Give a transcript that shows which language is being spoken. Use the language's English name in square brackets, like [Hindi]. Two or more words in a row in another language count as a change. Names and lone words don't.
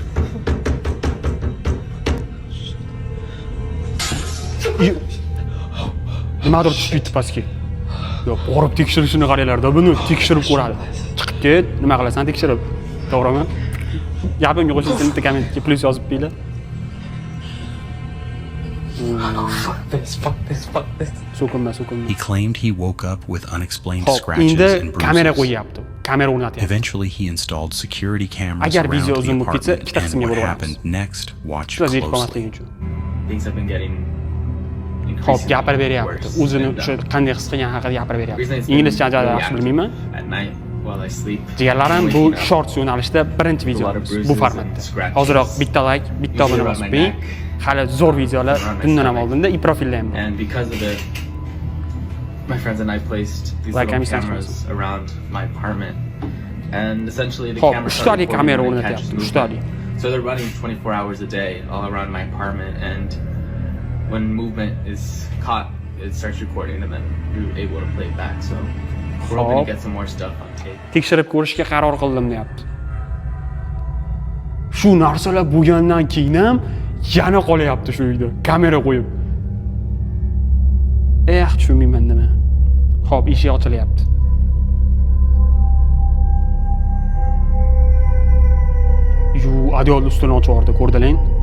[Uzbek] Nimadir tushib ketdi pastga. Yo'q, borib tekshirishini qaranglar-da, buni tekshirib ko'radi. Chiqib ket, nima qilasan tekshirib. To'g'rimi? Gapimga qo'shilsin, bitta kommentga plus yozib qo'yinglar. [English] Fuck this. [Uzbek] So'kinma. [English] He claimed he woke up with unexplained [Uzbek] Hop, [English] scratches [Uzbek] endi [English] and [Uzbek] kamera [English] bruises. [Uzbek] qo'yapti. Kamera o'rnatyapti. [English] Eventually, he installed security cameras [Uzbek] Agar [English] around [Uzbek] video [English] the [Uzbek] uzun bo'lib ketsa, [English] apartment, [Uzbek] ikkita [English] and [Uzbek] qismga [English] what [Uzbek] bo'lib [English] happened next, watch [Uzbek] Shular yetib [English] closely. [Uzbek] qolmasligi uchun. [English] Things have been getting [Uzbek] Hop, [English] increasingly [Uzbek] gapirib beryapti. [English] worse. [Uzbek] O'zini [English] And, [Uzbek] o'sha qanday his qilgani haqida gapirib [English] reason [Uzbek] beryapti. [English] it's been [Uzbek] Inglizcha [English] really [Uzbek] yaxshi [English] active [Uzbek] bilmayman. [English] at night while I sleep. [Uzbek] Jigarlarim, bu [English] waking up, [Uzbek] shorts yo'nalishda birinchi videomiz bu formatda. Hoziroq bitta like, bitta obuna bosib qo'ying. Hali zo'r videolar bundan ham oldinda i profilda ham bor. [English] And because of it, my friends and I placed these Like little I'm saying, cameras around my apartment. And essentially the [Uzbek] Hop, [English] cameras [Uzbek] ushtalik [English] are [Uzbek] kamera [English] recording when they catch [Uzbek] o'rnatyapti, [English] movement. [Uzbek] ushtalik. [English] So they're running 24 hours a day all around my apartment, and when movement is caught, it starts recording, and then we're able to play it back. So we're hoping [Uzbek] Hop. [English] to get some more stuff on tape. [Uzbek] Tekshirib ko'rishga qaror qildim deyapti. Shu narsalar bo'lgandan keyin ham yana qolyapti shu uyda, kamera qo'yib. Tushunmayman nima. Xo'p, eshik ochilyapti. Adyol ustini ochib yubordi, ko'rdinglar?